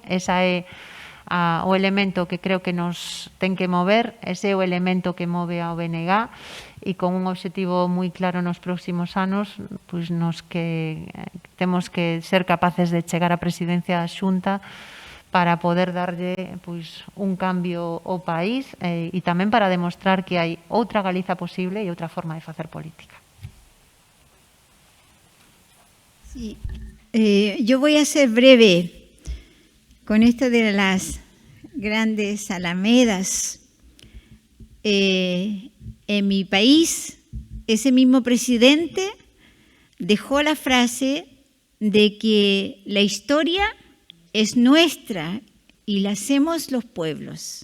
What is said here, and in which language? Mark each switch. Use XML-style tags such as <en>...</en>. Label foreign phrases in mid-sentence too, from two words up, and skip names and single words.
<gl>Esa é o elemento que creo que nos ten que mover, ese é o elemento que move ao BNG e con un obxectivo moi claro nos próximos anos, pois nos que temos que ser capaces de chegar á presidencia da Xunta para poder darlle pois, un cambio ao país e tamén para demostrar que hai outra Galiza posible e outra forma de facer política.</gl> <es>Sí. Yo voy a ser breve con esto de las grandes alamedas. En mi país, ese mismo presidente dejó la frase de que la historia es nuestra y la hacemos los pueblos.</es>